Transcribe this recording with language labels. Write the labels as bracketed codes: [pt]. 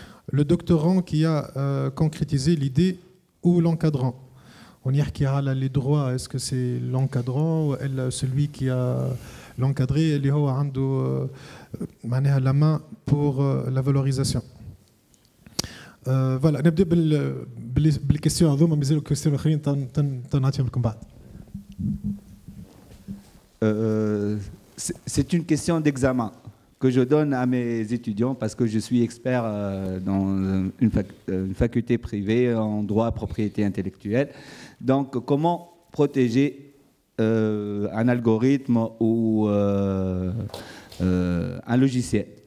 [fr] Le doctorant qui a concrétisé l'idée ou l'encadrant? On y a les droits, est-ce que c'est l'encadrant ou celui qui a l'encadré, il a la main pour la valorisation? [ar] Voilà, نبدأ بالكيستيون هذوما مازالوا الكيستيون الاخرين تنعطيهم لكم بعد. [fr] C'est une question d'examen que je donne à mes étudiants parce que je suis expert dans une faculté privée en droit propriété intellectuelle. Donc, comment protéger un algorithme ou un logiciel?